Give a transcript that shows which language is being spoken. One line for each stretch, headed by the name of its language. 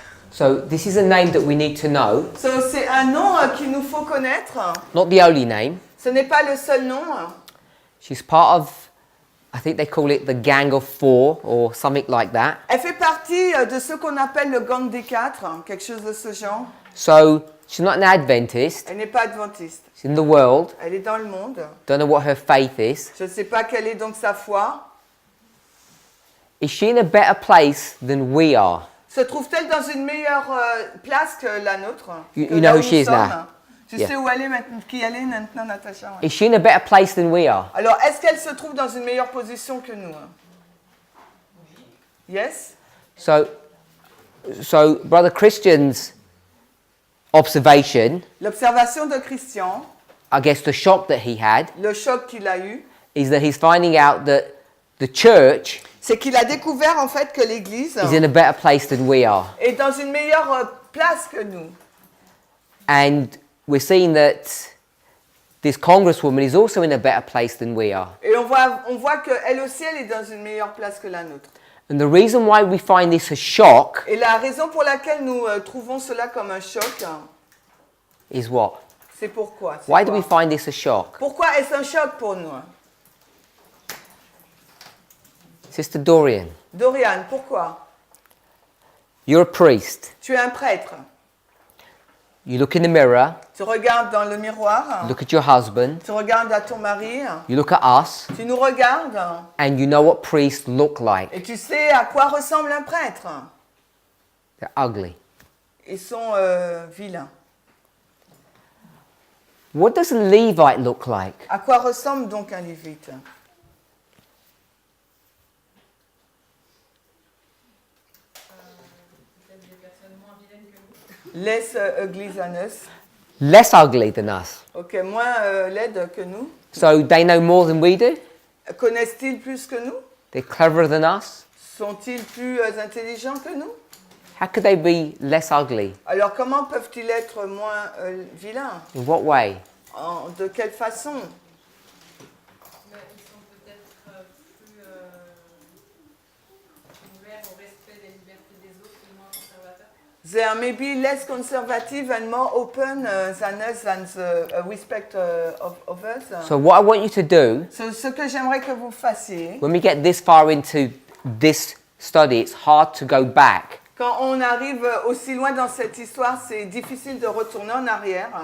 English: So this is a name that we need to know,
French: So, c'est un nom qu'il nous faut connaître.
English: not the only name.
French: Ce n'est pas le seul nom.
English: She's part of, I think they call it the Gang of Four or something like that.
French: Elle fait partie de ce qu'on appelle le gang des quatre, quelque chose de ce genre.
English: So she's not an Adventist.
French: Elle n'est pas adventiste.
English: She's in the world.
French: Elle est dans le monde.
English: Don't know what her faith is.
French: Je ne sais pas quelle est donc sa foi.
English: Is she in a better place than we are?
French: Se trouve-t-elle dans une meilleure place que la nôtre?
English: You
French: Que
English: know
French: là
English: who
French: où
English: she
French: nous
English: is now?
French: sommes? Tu
English: Yeah.
French: sais où elle est maintenant, qui elle est maintenant, Natacha? Ouais.
English: Is she in a better place than we are?
French: Alors, est-ce qu'elle se trouve dans une meilleure position que nous?
English: Yes? So Brother Christian's observation,
French: L'observation de Christian,
English: I guess the shock that he had,
French: le choc qu'il a eu,
English: is that he's finding out that the church
French: c'est qu'il a découvert en fait que l'Église
English: is in a better place than we are.
French: est dans une meilleure place que nous.
English: And we're seeing that this congresswoman is also in a better place than we are.
French: Et on voit qu'elle aussi, elle est dans une meilleure place que la nôtre.
English: And the reason why we find this a shock
French: Et la raison pour laquelle nous trouvons cela comme un choc,
English: is what?
French: c'est pourquoi? C'est
English: Why do
French: quoi?
English: we find this a shock?
French: Pourquoi est-ce un choc pour nous?
English: Sister Dorian,
French: Dorian, pourquoi?
English: you're a priest.
French: Tu es un prêtre.
English: You look in the mirror,
French: Tu regardes dans le miroir.
English: you look at your husband,
French: Tu regardes à ton mari.
English: you look at us,
French: Tu nous regardes.
English: and you know what priests look like.
French: Et tu sais à quoi ressemble un prêtre.
English: They're ugly.
French: Ils sont vilains.
English: What does a Levite look like?
French: À quoi ressemble donc un lévite?
English: Less ugly than us. Less ugly than us.
French: Ok, moins laide que nous.
English: So they know more than we do?
French: Connaissent-ils plus que nous?
English: They're cleverer than us?
French: Sont-ils plus intelligents que nous?
English: How could they be less ugly?
French: Alors comment peuvent-ils être moins vilains?
English: In what way?
French: De quelle façon? Ils sont peut-être plus ouverts au respect des libertés des autres et moins conservateurs.
English: They are maybe less conservative and more open than us and the respect of others. So what I want you to do,
French: Ce que j'aimerais que vous fassiez,
English: when we get this far into this study, it's hard to go back.
French: quand on arrive aussi loin dans cette histoire, c'est difficile de retourner en arrière.